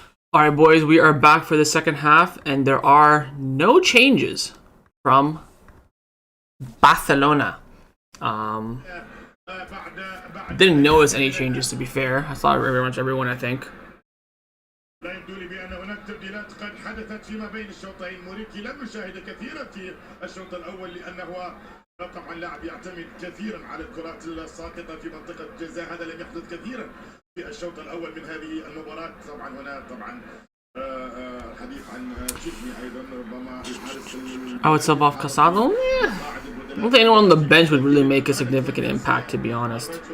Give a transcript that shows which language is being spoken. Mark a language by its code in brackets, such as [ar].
[en] All right, boys, we are back for the second half, and there are no changes from Barcelona. Didn't notice any changes, to be fair. I saw pretty much everyone, I think. [ar] لا يبدو لي بأن هناك تبديلات قد حدثت فيما بين الشوطين. موريكي لم نشاهد كثيرا في الشوط الأول لأنه طبعا لاعب يعتمد كثيرا على الكرات الساقطة في منطقة الجزاء. هذا لم يحدث كثيرا في الشوط الأول من هذه المباراة. طبعا هنا طبعا الحديث عن تشيزني أيضا ربما الحارس. [en] I would sub off Casado. I don't think anyone on the bench would really make a significant impact, to be honest.